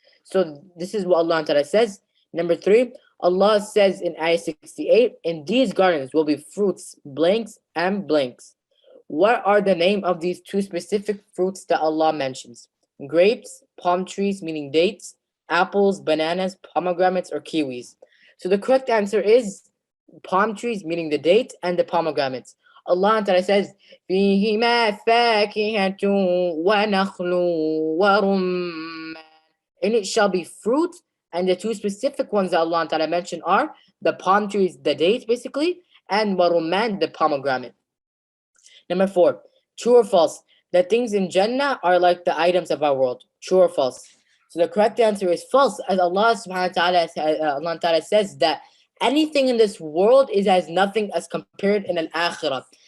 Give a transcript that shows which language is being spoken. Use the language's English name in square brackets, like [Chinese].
[English] So this is what Allah Ta'ala says. Number 3, Allah says in ayah 68, in these gardens will be fruits, blanks and blanks. What are the name of these 2 specific fruits that Allah mentions? Grapes, palm trees, meaning dates, apples, bananas, pomegranates, or kiwis. So the correct answer is palm trees, meaning the date, and the pomegranates. Allah Ta'ala says, [Arabic] فِيهِمَا فَاكِهَةٌ وَنَخْلٌ وَرُمَّانٌ. [English] In it shall be fruit, and the 2 specific ones that Allah Ta'ala mentioned are the palm trees, the date basically, and warumman, the pomegranate. Number 4, true or false? The things in Jannah are like the items of our world. True or false? So the correct answer is false, as Allah Subhanahu wa Ta'ala says that anything in this world is as nothing as compared in al-akhirah.